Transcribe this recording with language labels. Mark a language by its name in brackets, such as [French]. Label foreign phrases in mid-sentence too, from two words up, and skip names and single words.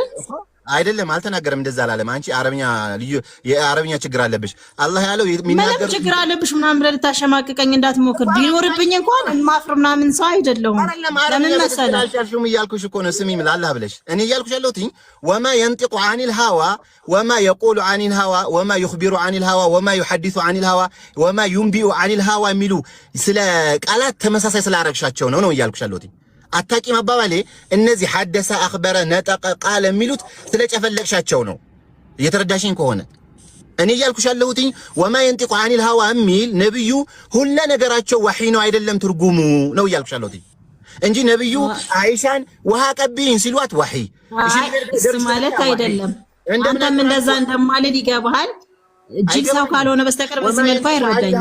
[Amharic] አይደለም አልተናገረም፣ እንደዛ አላለም። አንቺ አረብኛ ልዩ የአረብኛ ችግር አለብሽ። አላህ ያለው የሚናገር ችግር አለብሽ ምናምን ብለህ ልታሸማቅቀኝ እንዳትሞክር። ቢኖርብኝ እንኳን ማፍር ምናምን ሰው አይደለሁም። ለምን መሰለህ አልቻልሽም እያልኩሽ እኮ ነው። ስሚም ላላህ ብለሽ እኔ እያልኩሽ ያለሁት [Arabic] وما ينطق عن الهوى وما يقول عن الهوى وما يخبر عن الهوى [Amharic] وما يحدث عن الهوى وما ينبئ عن الهوى የሚሉ ስለ ቃላት ተመሳሳይ ስላረግሻቸው ነው እያልኩሽ ያለሁት። አታቂም አባባሌ እነዚህ [Arabic] حدث أخبر نطق [Amharic] ቃል የሚሉት ስለጨፈለቅሻቸው ነው። እየተረዳሽኝ ከሆነ እኔ እያልኩሽ ያለሁት [Arabic] وما ينطق عن الهوى [Amharic] የሚል ነብዩ ሁሉ ነገራቸው ወህይ ነው አይደለም ትርጉሙ ነው እያልኩሽ ያለሁት እንጂ ነብዩ አይሻን ውሃ ቀብይኝ ሲሏት ወህይ እሺ ማለት አይደለም። አንተም እንደዛ እንደማልል ይገባሃል። እጅግ ሰው ካልሆነ በስተቀር በዚህ መልኩ አይረዳኝም።